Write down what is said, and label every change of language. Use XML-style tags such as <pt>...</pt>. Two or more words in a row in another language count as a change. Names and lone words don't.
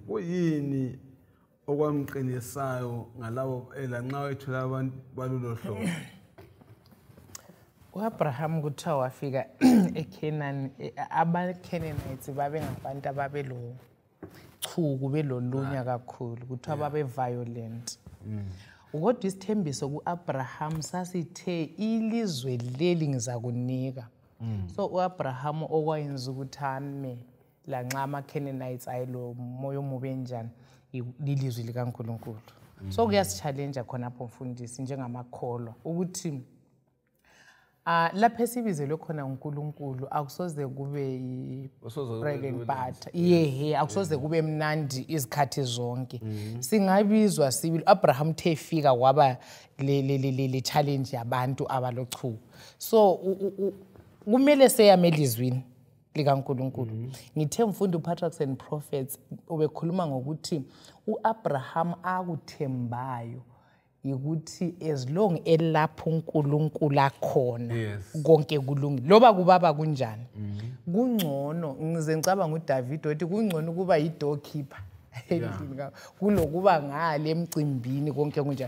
<nd>Kuyini okwamqinisayo ngalabo elanxa wethola abantu balolo hlobo? uAbraham kuthiwa wafika eKhenani, abaKhenanites babengabantu ababelo chuku belolunya kakhulu, kuthiwa babe violent. Kodwa isithembiso kuAbraham sasithe ilizwe leli ngizakunika. So uAbraham okwayenza ukuthi ame lanxa amaKhenanites ayelo moyo omubi enjani lilizwe likaNkulunkulu. So kuyasichallenge khonapho mfundisi njengamakholwa ukuthi lapha esibizelwe khona uNkulunkulu akusoze kube</nd> <en>bread and butter.</en> <nd>Akusoze kube mnandi izikhathi zonke. Singabizwa sibili Abraham thefika kwaba le challenge yabantu abalochuku. So kumele seyame elizwini likaNkulunkulu. Ngithe mfundo Patriarchs and Prophets ubekhuluma ngokuthi uAbraham akuthembayo ukuthi</nd> <en>as long</en> <nd>elapho uNkulunkulu akhona konke kulungile. Loba kubaba kunjani? Kungcono ngize ngicabanga uDavid othi kungcono kuba yidoorkeeper kulokuba ngale emcimbini konke kunjani.</nd>